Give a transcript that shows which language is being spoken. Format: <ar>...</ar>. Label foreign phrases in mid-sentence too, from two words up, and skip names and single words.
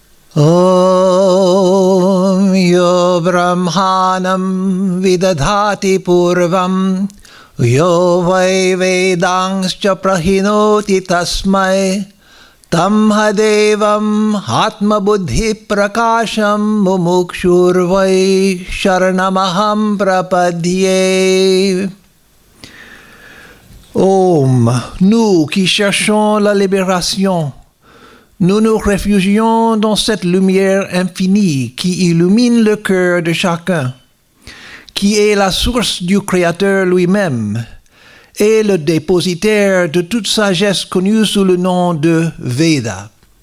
<sa>Om yo brahmanam vidadhati purvam yo vai vedangscha prahinoti tasmai tam hadevam atma buddhi prakasham mumukshurvai sharanamaham prapadye. Om,</sa> <fr>nous qui cherchons la libération, nous nous réfugions dans cette lumière infinie qui illumine le cœur de chacun, qui est la source du Créateur lui-même et le dépositaire de toute sagesse connue sous le nom de Veda.</fr>